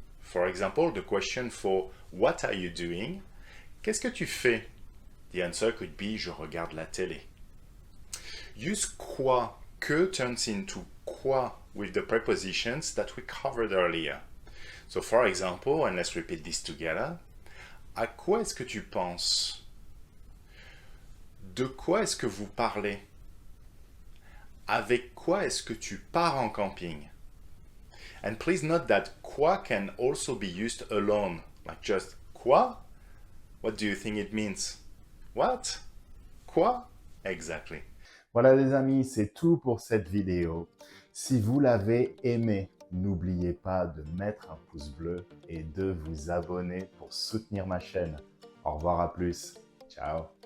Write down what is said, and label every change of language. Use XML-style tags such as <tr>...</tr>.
<en>For example, the question for what are you doing?</en> <fr>Qu'est-ce que tu fais?</fr> <en>The answer could be</en> <fr>je regarde la télé.</fr> <en>Use quoi. Que turns into quoi with the prepositions that we covered earlier. So for example, and let's repeat this together.</en> <fr>À quoi est-ce que tu penses? De quoi est-ce que vous parlez? Avec quoi est-ce que tu pars en camping?</fr> <en>And please note that quoi can also be used alone, like just quoi? What do you think it means? What? Quoi? Exactly.</en> <fr>Voilà les amis, c'est tout pour cette vidéo. Si vous l'avez aimé, n'oubliez pas de mettre un pouce bleu et de vous abonner pour soutenir ma chaîne. Au revoir, à plus. Ciao.</fr>